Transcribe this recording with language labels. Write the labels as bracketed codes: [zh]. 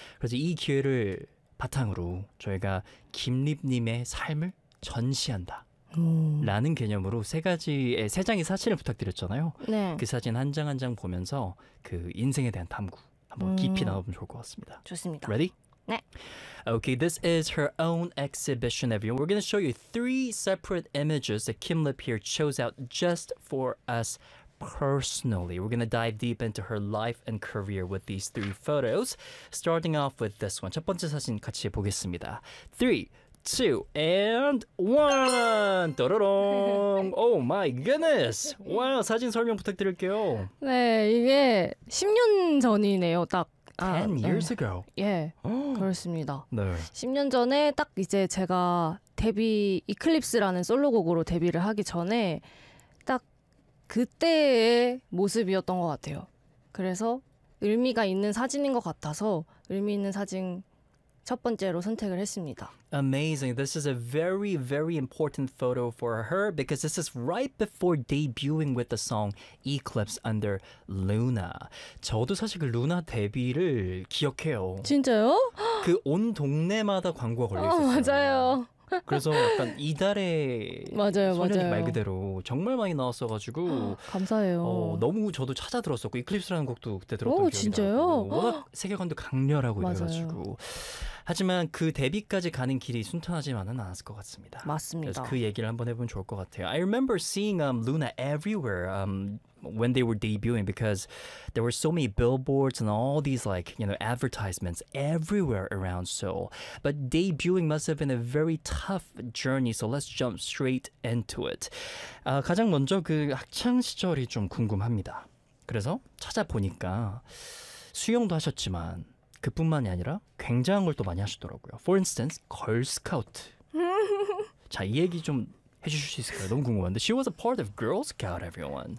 [ko] 그래서 이 기회를 바탕으로 저희가 김립님의 삶을 전시한다 라는 개념으로 세 장의 사진을 부탁드렸잖아요. 네. 그 사진 한 장 한 장 보면서 그 인생에 대한 탐구 한번 깊이 나눠보면 좋을 것 같습니다. 좋습니다. [en] Ready? [ko] 네. [en] Okay, this is her own exhibition, everyone. We're going to show you three separate images that Kim Lip here chose out just for us personally. We're going to dive deep into her life and career with these three photos. Starting off with this one. [ko] 첫 번째 사진 같이 보겠습니다. [en] 3, 2, and 1! 도로롱! Oh my goodness! Wow, [ko] 사진 설명 부탁드릴게요. 네, 이게 10년 전이네요, 딱. 아, [en] 10 years [ko] 네. ago? 예, 그렇습니다. 네. 10년 전에 딱 이제 제가 데뷔, 이클립스라는 솔로곡으로 데뷔를 하기 전에 딱 그때의 모습이었던 것 같아요. 그래서 의미가 있는 사진인 것 같아서 의미 있는 사진 첫 번째로 선택을 했습니다. [en] Amazing. This is a very, very important photo for her because this is right before debuting with the song Eclipse under Luna. [ko] 저도 사실 그 루나 데뷔를 기억해요. 진짜요? 그 온 동네마다 광고가 걸려있었어요. 맞아요. 그래서 약간 이달의 소년이 말 그대로 정말 많이 나왔어가지고 감사해요. 너무 저도 찾아 들었었고 이클립스라는 곡도 그때 들었던 기억이 진짜요? 나고 워낙 세계관도 강렬하고 이래가지고 하지만 그 데뷔까지 가는 길이 순탄하지만은 않았을 것 같습니다. 맞습니다. 그래서 그 얘기를 한번 해보면 좋을 것 같아요. [en] I remember seeing Luna everywhere when they were debuting because there were so many billboards and all these like, you know, advertisements everywhere around Seoul. But debuting must have been a very tough journey, so let's jump straight into it. [ko] 가장 먼저 그 학창 시절이 좀 궁금합니다. 그래서 찾아보니까 수영도 하셨지만 그뿐만이 아니라 굉장한 걸 또 많이 하시더라고요. [en] For instance, 걸스카우트. [ko] 자, 이 얘기 좀 해주실 수 있을까요? 너무 궁금한데. [en] She was a part of Girl Scout, everyone.